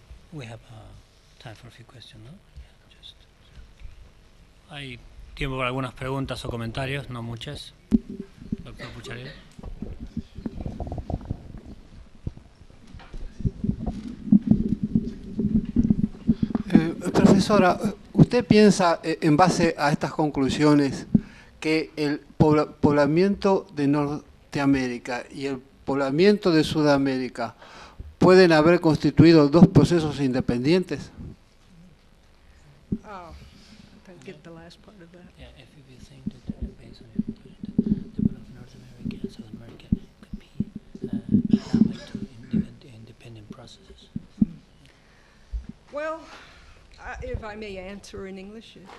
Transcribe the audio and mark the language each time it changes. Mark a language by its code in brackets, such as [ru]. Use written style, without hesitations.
[en] We have time for a few questions, ¿no? [es] Hay tiempo para algunas preguntas o comentarios, no muchas. Doctor Pucharelli. Profesora, ¿usted piensa, en base a estas conclusiones, que el poblamiento de Norteamérica y el poblamiento de Sudamérica pueden haber constituido dos procesos independientes? [en] I didn't get the last part of that. Yeah, if you think that based on your conclusion that the development of North America and South America could be like two independent processes. Well, if I may answer in English.